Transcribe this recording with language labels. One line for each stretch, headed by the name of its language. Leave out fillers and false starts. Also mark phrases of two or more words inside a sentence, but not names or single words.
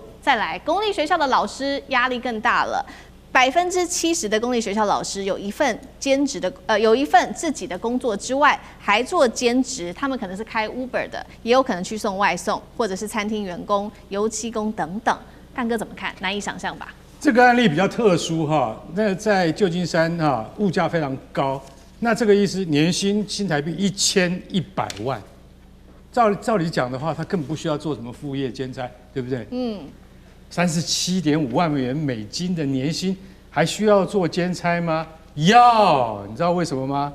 Chinese: 再來，公立學校的老師壓力更大了，70%的公立學校老師有一份有一份自己的工作之外，還做兼職。他們可能是開 Uber 的，也有可能去送外送，或者是餐廳員工、油漆工等等。幹哥怎麼看？難以想象吧？這個案例比較特殊哈，那在舊金山哈，物價非常高，那這個醫師年薪新台幣1100萬，照理講的話，他根本不需要做什麼副業兼差，對不对？37.5萬美金的年薪，還需要做兼差嗎？要，你知道為什麼嗎？